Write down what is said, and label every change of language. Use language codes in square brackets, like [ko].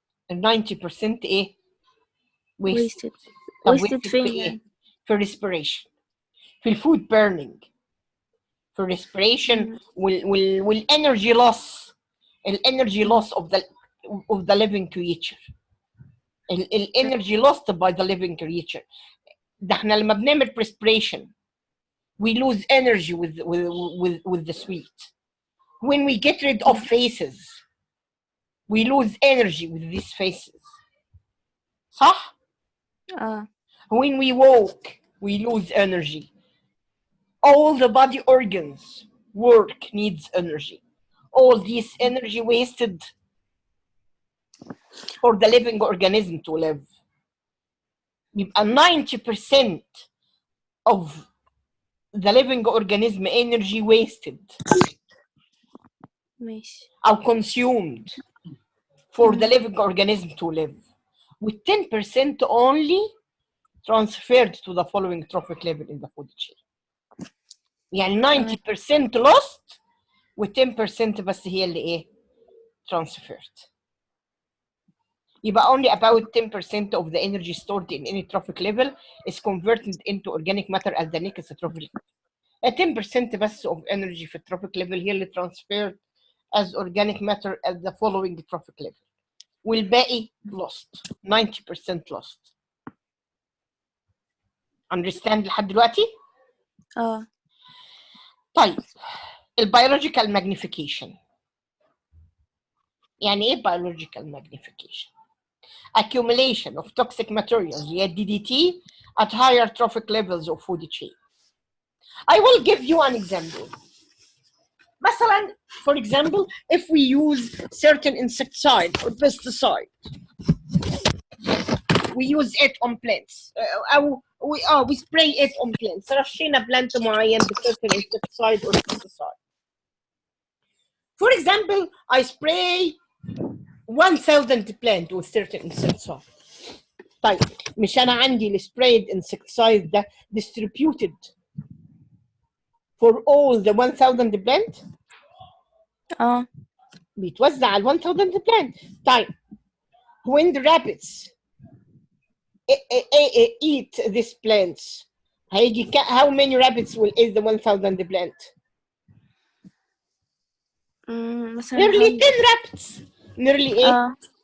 [en] ال 90% ايه؟ wasted. [ar] طب wasted في ايه؟ [en] في respiration، في الفود burning، في respiration والenergy loss. الenergy loss of the living creature. الenergy lost by the living creature. [ar] ده احنا لما بنعمل [en] respiration we lose energy with the sweet. When we get rid of faces we lose energy with these faces. [ar] صح؟ [en] When we walk we lose energy. All the body organs work needs energy. All this energy wasted for the living organism to live. [ar] يبقى [en] 90% of the living organism energy wasted أو consumed for the living organism to live, with 10% only transferred to the following trophic level in the food chain. [ar] يعني 90% lost و 10% بس هي اللي ايه transferred. [en] يبقى only about 10% of the energy stored in any trophic level is converted into organic matter at the next trophic level. 10% بس of energy في trophic level [ar] هي اللي [en] transferred as organic matter at the following trophic level. [ar] والباقي lost. [en] 90% lost. Understand [ar] لحد دلوقتي؟ طيب البيولوجيكال ماجنيفيكيشن. يعني ايه [en] biological magnification؟ accumulation of toxic materials هي DDT at higher trophic levels of food chain. I will give you an example. [ar] مثلا [en] for example if we use certain insecticide or pesticide we use it on plants او we spray it on plants [ar] رشينا بلانت معين ب [en] certain insecticide or pesticide. For example I spray 1000 plant with certain insecticide. [ar] طيب مش انا عندي [en] السبرايد insecticide ده distributed for all the 1000 plant [ar] بيتوزع على 1000 plant. طيب [en] when the rabbits eat these plants [ar] هيجي [en] how many rabbits will eat the 1000 plant? [ar] مثلا [en] nearly 10 rabbits. nearly [ar] ايه